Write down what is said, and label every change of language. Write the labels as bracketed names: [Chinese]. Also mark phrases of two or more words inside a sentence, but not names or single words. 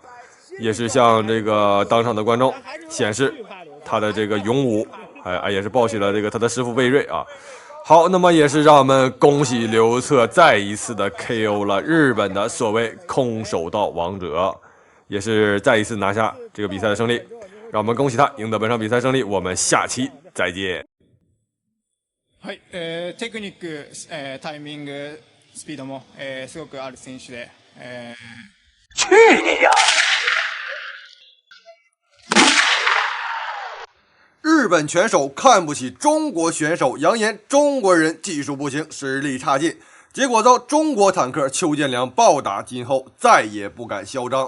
[Chinese] 也是向这个当场的观众显示他的这个勇武，也是报喜了这个他的师傅魏瑞啊。好，那么也是让我们恭喜刘策再一次的 KO 了日本的所谓空手道王者，也是再一次拿下这个比赛的胜利，让我们恭喜他赢得本场比赛胜利。我们下期再见。 [Japanese] はい、テクニック、タイミング、スピードも、すごくある選手で、 [Chinese] 去你呀！日本拳手看不起中国选手，扬言中国人技术不行，实力差劲，结果遭中国坦克邱建良暴打，今后再也不敢嚣张。